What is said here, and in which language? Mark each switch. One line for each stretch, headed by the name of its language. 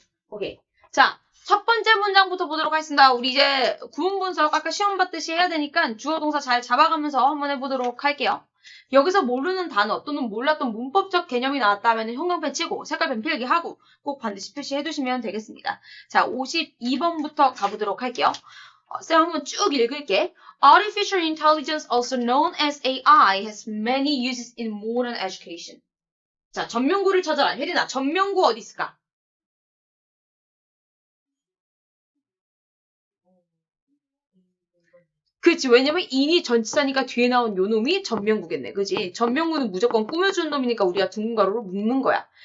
Korean: 오케이. 자, 첫 번째 문장부터 보도록 하겠습니다. 우리 이제 구문분석 아까 시험 봤듯이 해야 되니까 주어 동사 잘 잡아가면서 한번 해보도록 할게요. 여기서 모르는 단어 또는 몰랐던 문법적 개념이 나왔다면 형광펜 치고 색깔펜 필기하고 꼭 반드시 표시해두시면 되겠습니다. 자, 52번부터 가보도록 할게요. 쌤 한번 쭉 읽을게.
English: Artificial intelligence, also known as AI, has many uses in modern education.
Korean: 자, 전명구를 찾아라. 혜린아, 전명구 어디 있을까? 그치, 왜냐면 인이 전치사니까 뒤에 나온 요 놈이 전명구겠네. 그치? 전명구는 무조건 꾸며주는 놈이니까 우리가 둥근 가로로 묶는 거야.